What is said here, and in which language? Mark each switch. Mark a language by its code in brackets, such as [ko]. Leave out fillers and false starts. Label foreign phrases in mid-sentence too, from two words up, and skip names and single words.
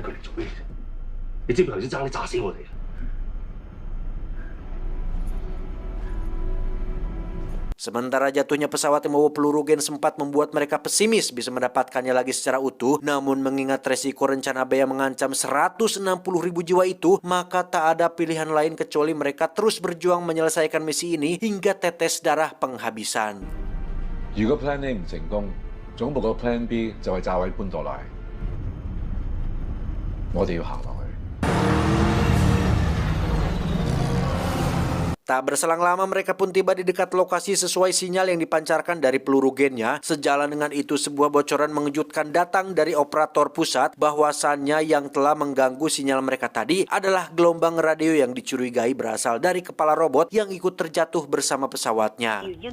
[id] Sementara jatuhnya pesawat yang membawa peluru gen sempat membuat mereka pesimis bisa mendapatkannya lagi secara utuh. Namun mengingat resiko rencana B yang mengancam 160.000 jiwa itu, maka tak ada pilihan lain kecuali mereka terus berjuang menyelesaikan misi ini hingga tetes darah penghabisan. [yue] 如果 [en] Plan A [yue] 唔成功，總部個 [en] Plan B [yue] 就係炸毀潘多拉。我哋要行落去。 [id] Tak berselang lama mereka pun tiba di dekat lokasi sesuai sinyal yang dipancarkan dari peluru gennya. Sejalan dengan itu sebuah bocoran mengejutkan datang dari operator pusat bahwasannya yang telah mengganggu sinyal mereka tadi adalah gelombang radio yang dicurigai berasal dari kepala robot yang ikut terjatuh bersama pesawatnya.